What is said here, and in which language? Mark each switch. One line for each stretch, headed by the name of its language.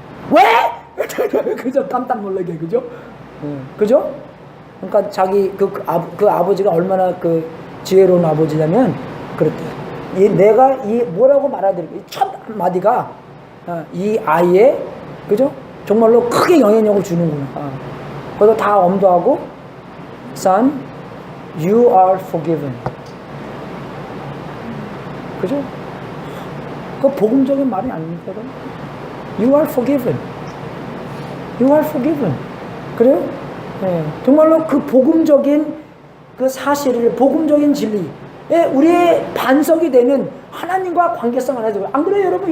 Korean: 왜? 그죠? 깜짝 놀라게, 그죠? 그죠? 그러니까 자기 그 아버지가 얼마나 그 지혜로운 아버지냐면 그랬대. 내가 뭐라고 말하드릴까? 첫 마디가 이 아이의, 그죠? 정말로 크게 영향력을 주는구나. 그래서 다 엄도하고,
English: Son, you are forgiven.
Korean: 그죠? 그 복음적인 말이 아닙니까?
English: You are forgiven. You are forgiven.
Korean: 그래요? 네. 정말로 그 복음적인 그 사실을, 복음적인 진리에 우리의 반석이 되는 하나님과 관계성을 해야 돼요. 안 그래요, 여러분?